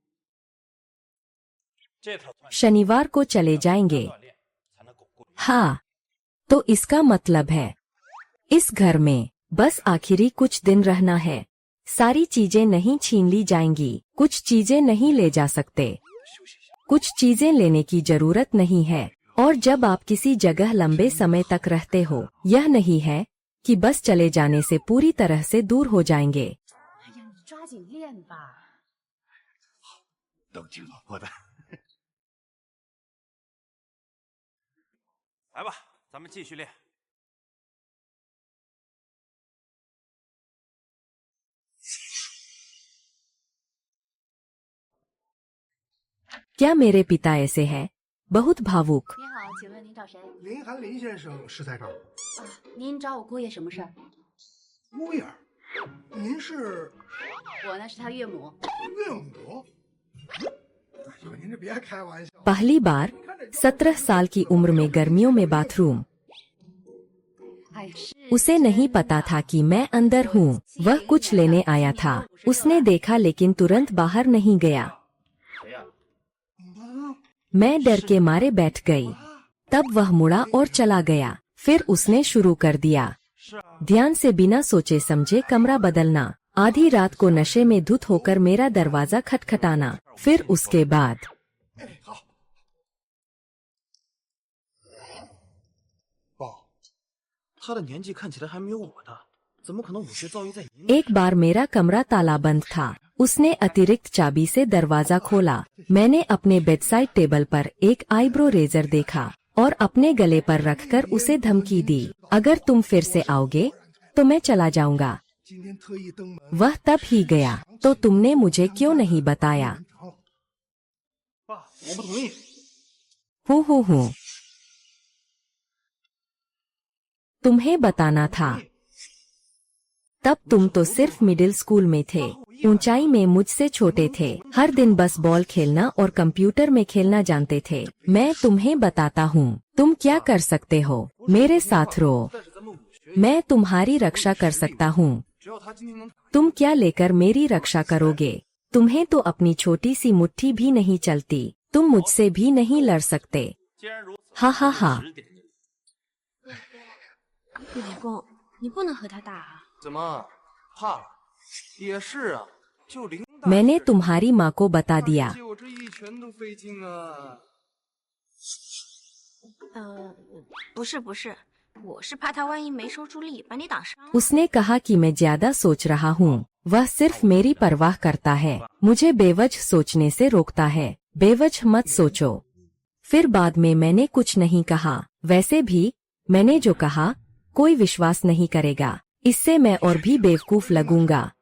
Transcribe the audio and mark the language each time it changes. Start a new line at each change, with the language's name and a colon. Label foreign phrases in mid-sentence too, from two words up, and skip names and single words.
Chinese: 这套
Hindi: शनिवार को चले जाएंगे। हाँ, तो इसका मतलब है इस घर में बस आखिरी कुछ दिन रहना है। सारी चीजें नहीं छीन ली जाएंगी। कुछ चीजें नहीं ले जा सकते, कुछ चीजें लेने की जरूरत नहीं है। और जब आप किसी जगह लंबे समय तक रहते हो, यह नहीं है कि बस चले जाने से पूरी तरह से दूर हो जाएंगे।
Chinese: 哎呀，你抓紧练吧。都听老婆的。来吧，咱们继续练。
Hindi: क्या मेरे पिता ऐसे हैं? बहुत भावुक।
Chinese: 您好，请问您找谁？林寒林先生是在这儿。啊，您找我姑爷什么事儿？姑爷，您是？我呢是他岳母。岳母？哎呦，您这别开玩笑。
Hindi: पहली बार 17 साल की उम्र में गर्मियों में बाथरूम।
Chinese: 哎，是
Hindi: उसे नहीं पता था कि मैं अंदर हूँ। वह कुछ लेने आया था। उसने देखा लेकिन तुरंत बाहर नहीं गया। मैं डर के मारे बैठ गई। तब वह मुड़ा और चला गया। फिर उसने शुरू कर दिया। ध्यान से बिना सोचे समझे कमरा बदलना, आधी रात को नशे में धुत होकर मेरा दरवाजा खटखटाना, फिर उसके बाद
Chinese: 他的年纪看起来还没有我大，怎么可能武学造诣在您？
Hindi: एक बार मेरा कमरा तालाबंद था। उसने अतिरिक्त चाबी से दरवाजा खोला। मैंने अपने बेडसाइड टेबल पर एक
English: eyebrow razor
Hindi: देखा और अपने गले पर रखकर उसे धमकी दी, अगर तुम फिर से आओगे तो मैं चला जाऊंगा। वह तब ही गया, तो तुमने मुझे क्यों नहीं बताया?
Chinese: 我不同意。
Hindi: हूँ तुम्हें बताना था। तब तुम तो सिर्फ
English: middle school
Hindi: में थे, ऊंचाई में मुझसे छोटे थे, हर दिन बस बॉल खेलना और कंप्यूटर में खेलना जानते थे। मैं तुम्हें बताता हूँ तुम क्या कर सकते हो, मेरे साथ रहो, मैं तुम्हारी रक्षा कर सकता हूँ। तुम क्या लेकर मेरी रक्षा करोगे? तुम्हें तो अपनी छोटी सी मुट्ठी भी नहीं चलती, तुम मुझसे भी नहीं लड़ सकते। हा हा हा।
Chinese: 老公，你不能和他打啊！怎么怕了？也是啊，就林大
Hindi: मैंने तुम्हारी माँ को बता दिया।
Chinese: 借我这一拳都费劲啊！不是，我是怕他万一没收住力，把你挡伤。
Hindi: उसने कहा कि मैं ज्यादा सोच रहा हूँ। वह सिर्फ मेरी परवाह करता है, मुझे बेवजह सोचने से रोकता है। बेवजह मत सोचो। फिर बाद में मैंने कुछ नहीं कहा। वैसे भी मैंने जो कहा कोई विश्वास नहीं करेगा, इससे मैं और भी बेवकूफ लगूंगा।